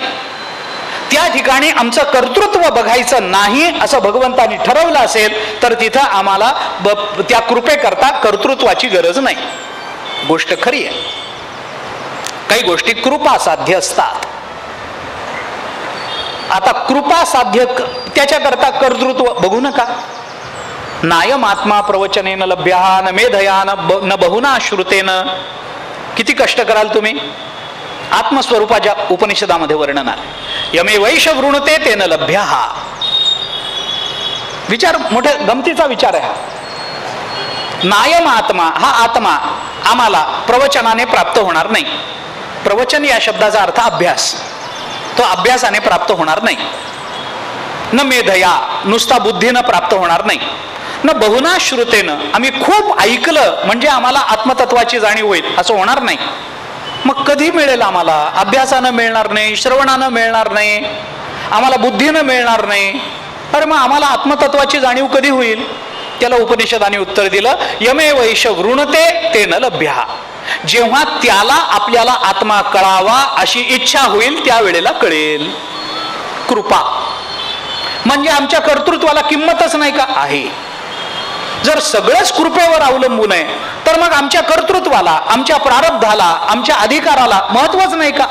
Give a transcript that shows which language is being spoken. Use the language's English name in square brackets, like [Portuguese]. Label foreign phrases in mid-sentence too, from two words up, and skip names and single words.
[Marathi] त्या ठिकाणी आमचं कर्तृत्व बघायचं नाही असं भगवंतानी ठरवलं असेल तर तिथं आम्हाला त्या कृपेकरता कर्तृत्वाची गरज नाही. गोष्ट खरी आहे. काही गोष्टी कृपा साध्य असतात. आता कृपा साध्य त्याच्याकरता कर्तृत्व बघू नका. [Sanskrit] नायम आत्मा प्रवचनेन लभ्या न मेधया न बहुना श्रुतेन. [Marathi] किती कष्ट कराल तुम्ही. आत्मस्वरूपाच्या उपनिषदामध्ये वर्णन आहे, [Sanskrit] यमे वैश वृणते तेन लभ्या. [Marathi] विचार मोठ्या गमतीचा विचार आहे हा. [Sanskrit] नायम आत्मा, [Marathi] हा आत्मा आम्हाला प्रवचनाने प्राप्त होणार नाही. प्रवचन या शब्दाचा अर्थ अभ्यास, तो अभ्यासाने प्राप्त होणार नाही. [Sanskrit] न मेधया, [Marathi] नुसता बुद्धीनं प्राप्त होणार नाही. [Sanskrit] न बहुना श्रुतेनं, [Marathi] आम्ही खूप ऐकलं म्हणजे आम्हाला आत्मतत्वाची जाणीव होईल असं होणार नाही. मग कधी मिळेल आम्हाला. अभ्यासानं मिळणार नाही, श्रवणानं मिळणार नाही, आम्हाला बुद्धीनं मिळणार नाही. अरे मग आम्हाला आत्मतत्वाची जाणीव कधी होईल. त्याला उपनिषदाने उत्तर दिलं, [Sanskrit] यमे वैश वृणते तेन लभ्या. [Marathi] जेव्हा त्याला आपल्याला आत्मा कळावा अशी इच्छा होईल त्यावेळेला कळेल. कृपा म्हणजे आमच्या कर्तृत्वाला किंमतच नाही का. आहे. जर सगळंच कृपेवर अवलंबून आहे तर मग आमच्या कर्तृत्वाला, आमच्या प्रारब्धाला, आमच्या अधिकाराला महत्वच नाही का.